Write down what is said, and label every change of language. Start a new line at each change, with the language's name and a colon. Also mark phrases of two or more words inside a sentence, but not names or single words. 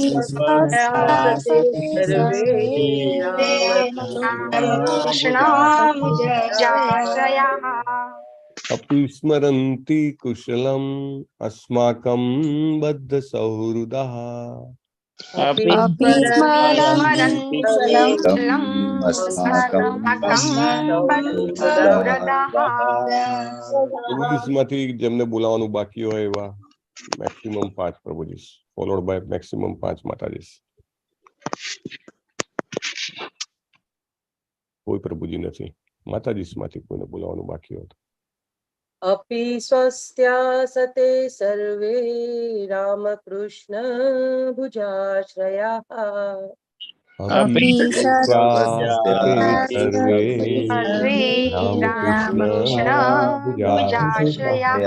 Sanskrit: अपि स्मरन्ति कुशलम् अस्माकं बद्धसौहृदाः अपि स्मरन्ति कुशलम् अस्माकं बद्धसौहृदाः
Gujarati: इंग्लिशમાંથી જેમને બોલાવવાનું બાકી હોય એવા મેક્સિમમ 5 પ્રભુજી
English: followed by maximum 5
Gujarati: માતાજી. કોઈ પ્રભુજી નથી, માતાજીમાંથી કોઈને બોલાવવાનું બાકી હોય.
Sanskrit: अपि स्वस्त्यासते सर्वे रामकृष्ण भुजाश्रयाः अपि सर्वे रामकृष्ण भुजाश्रयाः